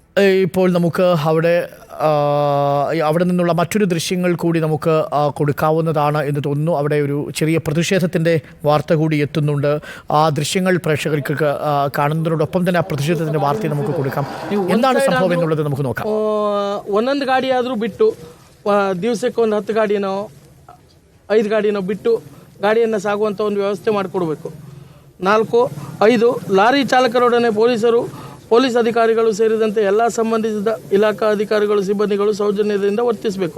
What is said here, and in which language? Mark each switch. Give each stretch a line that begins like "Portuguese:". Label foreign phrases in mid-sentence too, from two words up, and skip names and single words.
Malayalam: ഇപ്പോൾ നമുക്ക് അവിടെ നിന്നുള്ള മറ്റൊരു ദൃശ്യങ്ങൾ കൂടി നമുക്ക് കൊടുക്കാവുന്നതാണ് എന്ന് തോന്നുന്നു. അവിടെ ഒരു ചെറിയ പ്രതിഷേധത്തിൻ്റെ വാർത്ത കൂടി എത്തുന്നുണ്ട്. ആ ദൃശ്യങ്ങൾ പ്രേക്ഷകർക്ക് കാണുന്നതിനോടൊപ്പം തന്നെ ആ പ്രതിഷേധത്തിൻ്റെ വാർത്ത നമുക്ക് കൊടുക്കാം. എന്താണ് സംഭവം എന്നുള്ളത് നമുക്ക് നോക്കാം.
Kannada: ಒಂದೊಂದು ಗಾಡಿ ಆದರೂ ಬಿಟ್ಟು ದಿವಸಕ್ಕೆ ಒಂದು 10 ಗಾಡಿನೋ 5 ಗಾಡಿನೋ ಬಿಟ್ಟು ಗಾಡಿಯನ್ನು ಸಾಗುವಂಥ ಒಂದು ವ್ಯವಸ್ಥೆ ಮಾಡಿಕೊಡ್ಬೇಕು. 4-5 ಲಾರಿ ಚಾಲಕರೊಡನೆ ಪೊಲೀಸ್ ಅಧಿಕಾರಿಗಳು ಸೇರಿದಂತೆ ಎಲ್ಲ ಸಂಬಂಧಿಸಿದ ಇಲಾಖಾ ಅಧಿಕಾರಿಗಳು ಸಿಬ್ಬಂದಿಗಳು ಸೌಜನ್ಯದಿಂದ ವರ್ತಿಸಬೇಕು.